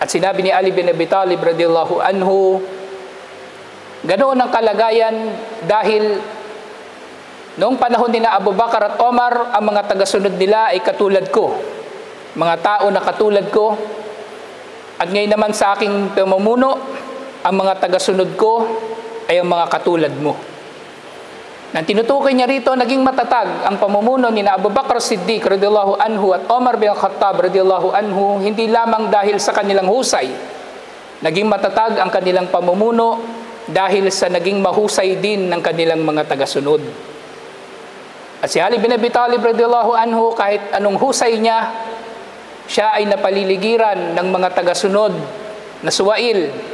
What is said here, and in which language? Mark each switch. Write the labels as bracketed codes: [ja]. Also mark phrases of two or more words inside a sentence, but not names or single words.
[tl] At sinabi ni Ali bin Abi Talib [ar] رضي الله عنه, [tl] ganoon ang kalagayan dahil noong panahon ni na Abu Bakar at Omar, ang mga tagasunod nila ay katulad ko, mga tao na katulad ko. At ngayon naman sa aking pamumuno, ang mga tagasunod ko ay ang mga katulad mo. Nang tinutukoy niya rito, naging matatag ang pamumuno ni na Abu Bakr Siddiq [ar] رضي الله عنه [tl] at Omar bin Khattab [ar] رضي الله عنه, [tl] hindi lamang dahil sa kanilang husay. Naging matatag ang kanilang pamumuno dahil sa naging mahusay din ng kanilang mga tagasunod. At si Ali bin Abi Talib [ar] رضي الله عنه, [tl] kahit anong husay niya, siya ay napaliligiran ng mga tagasunod na suwail.